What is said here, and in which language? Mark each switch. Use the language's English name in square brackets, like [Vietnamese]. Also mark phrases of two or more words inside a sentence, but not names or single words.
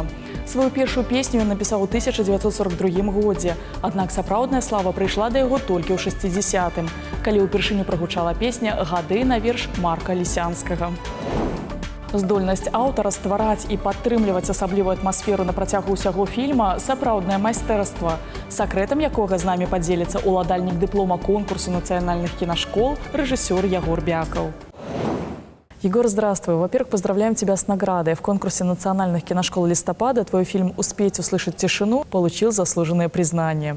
[Belarusian] Сваю першую песню ён напісаў у 1942 годзе, аднак сапраўдная слава прыйшла да яго толькі ў 60-м, калі ўпершыню прагучала песня «Гады» на верш Марка Лісянскага. Здольнасць аўтара ствараць і падтрымліваць асаблівую атмасферу на працягу ўсяго фільма – сапраўднае майстэрства, сакрэтам якога з намі падзеліцца ўладальнік дыплома конкурсу нацыянальных кінашкол рэжысёр Ягор Бякаў. [Russian] Егор, здравствуй. Во-первых, поздравляем тебя с наградой. В конкурсе национальных киношкол листопада твой фильм «Успеть услышать тишину» получил заслуженное признание.